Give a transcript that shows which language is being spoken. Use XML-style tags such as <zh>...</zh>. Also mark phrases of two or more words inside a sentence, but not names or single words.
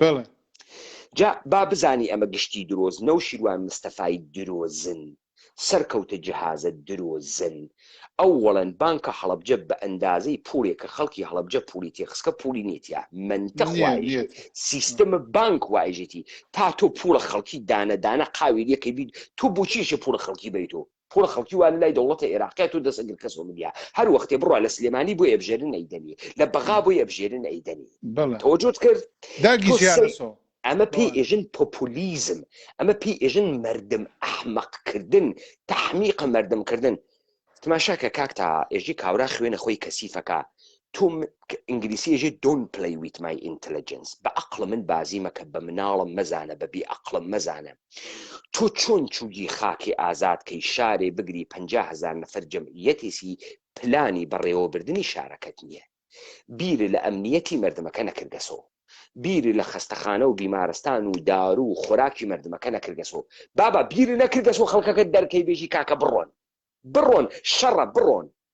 <ckb>جا با بزانی ئەمە گشتی درۆزنە و شیروان مستەفای درۆزن سەرکەوتە جهازە درۆزن ئەووەڵەن بانکە هەڵەبجە بە ئەندازەی پوڵێکە خەڵکی هەڵەبجە پولی تێخستکە پولی نیتیا منتەخوای سیستەمە بانک وایژێتی تا تۆ پوڵە خەڵکی دانەدانە قاوی لەکەی بیت تۆ بۆچیشە پوڵە خەڵکی بریتەوە پوڵە خەڵکی وان لای دەوڵەتە عێراقیە تۆ دەسەگر کەسۆ مدیا هەر وەختێ بڕوا لە سلێمانی بۆ ئەبژێرن ئەیدەنی لە بەغا بۆ ئەبژێرن ئەیدەنی تەوەجۆت کرد ئەمە پێی ئێژن پۆپولیزم ئەمە پێی ئێژن مردم ئەحمەقکردن تەحمیقە مردمکردن تماشاکە کاکتا ئێژی کاورا خوێنە خۆی کەسیفەکە تۆ ئینگلیسی ئێژێ</ckb> <en>don't play with my intelligence</en> <ckb>بە عەقڵ من بازی مەکە بە مناڵم مەزانە بە بێ عەقڵم مەزانە تۆ چۆن چووی خاکی ئازاد کەی شارێ بگری 50,000 نەفەر جەمعیەتێسی پلانی بەڕێوەبردننی شارەکەت نییە بیرە لە ئەمنیەتی مردمەکە نەکردەسەوە بیری لە خەستەخانە و بیمارستان و دارو و خۆراکی مردمەکە نەکردەسەوە بابا بیری نەکردەسەوە خەڵکەکە دەرکەی بێژی کاکە بڕۆن شەڕە بڕۆن</ckb>